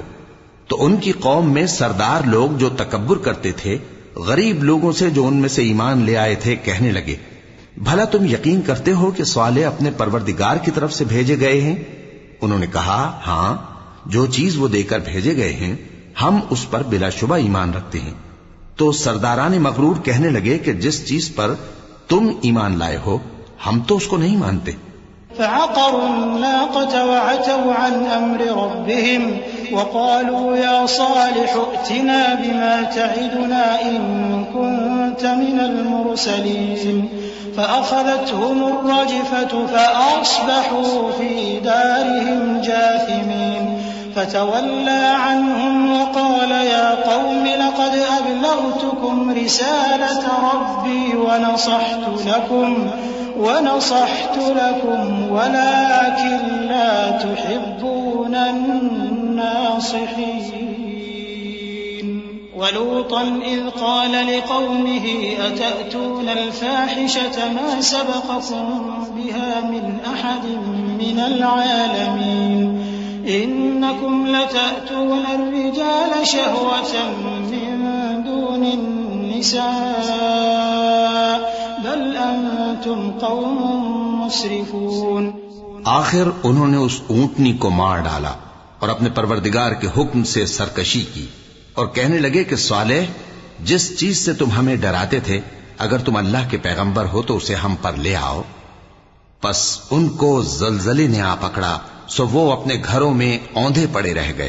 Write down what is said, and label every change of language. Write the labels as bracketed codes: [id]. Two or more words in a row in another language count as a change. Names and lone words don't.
[ur] تو ان کی قوم میں سردار لوگ جو تکبر کرتے تھے، غریب لوگوں سے جو ان میں سے ایمان لے آئے تھے، کہنے لگے، بھلا تم یقین کرتے ہو کہ صالح اپنے پروردگار کی طرف سے بھیجے گئے ہیں? انہوں نے کہا، ہاں، جو چیز وہ دے کر بھیجے گئے ہیں ہم اس پر بلاشبہ ایمان رکھتے ہیں. تو سرداران مغرور کہنے لگے کہ جس چیز پر تم ایمان لائے ہو ہم تو اس کو نہیں مانتے. [ar] فعقروا الناقة وعتوا عن أمر ربهم وقالوا يا صالح ائتنا بما تعدنا إن كنت من المرسلين فأخذتهم الرجفة فأصبحوا في دارهم جاثمين فتولى عنهم وقال يا قوم لقد أبلغتكم رسالة ربي ونصحت لكم ولكن لا تحبون الناصحين. ولوطا إذ قال لقومه أتأتون الفاحشة ما سبقكم بها من أحد من العالمين إنكم لتأتون الرجال شهوة من دون النساء بل أنتم قوم مسرفون. [ur] آخر انہوں نے اس اونٹنی کو مار ڈالا اور اپنے پروردگار کے حکم سے سرکشی کی اور کہنے لگے کہ صالح، جس چیز سے تم ہمیں ڈراتے تھے، اگر تم اللہ کے پیغمبر ہو تو اسے ہم پر لے آؤ. بس ان کو زلزلے نے آ پکڑا، سو وہ اپنے گھروں میں اوندھے پڑے رہ گئے.